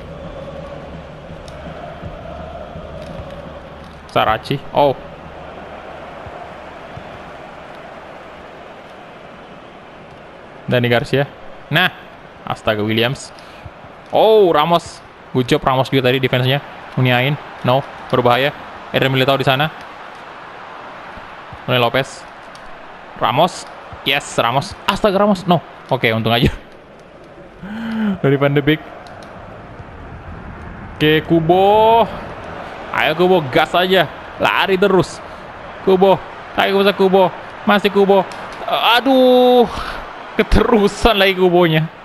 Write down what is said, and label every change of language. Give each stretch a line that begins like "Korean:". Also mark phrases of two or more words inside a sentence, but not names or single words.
Indonesian: Sarachi. Oh. Dani Garcia. Nah, astaga, Williams. Oh, Ramos.
English: Good job
Indonesian: Ramos juga tadi defense-nya. Muniain. No, berbahaya. Eder Militao di sana. Unai Lopez. Ramos. Yes, Ramos. Astaga, Ramos. No. Oke, untung aja. Dari Van de Beek. Oke, Kubo. Ayo Kubo, gas aja. Lari terus. Kubo. Ayo bisa Kubo. Masih Kubo. Aduh. Keterusan lagi Kubonya.